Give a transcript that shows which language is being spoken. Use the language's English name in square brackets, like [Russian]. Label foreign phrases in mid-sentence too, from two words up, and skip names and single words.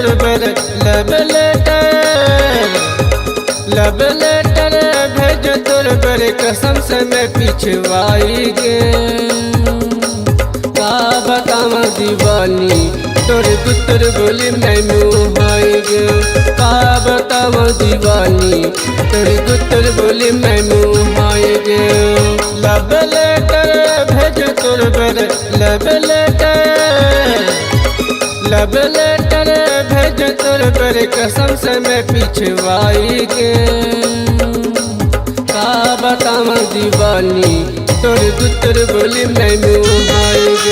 [Chhattisgarhi] पर [English] love letter, love letter [Chhattisgarhi] भेज तोर पर कसम से मैं पिछवाई गे। का बताव दीवानी तोर गुतर बोली मैं मुहाई गे। का बताव दीवानी तोर गुतर बोली मैं मुहाई गे। [English] love letter [Chhattisgarhi] भेज तोर पर [English] love letter, love letter [Chhattisgarhi] भेज तोर पर कसम से मैं पिछवाई गे। का बताव दीवानी तोर गुतर बोली मैं मुहाई गे।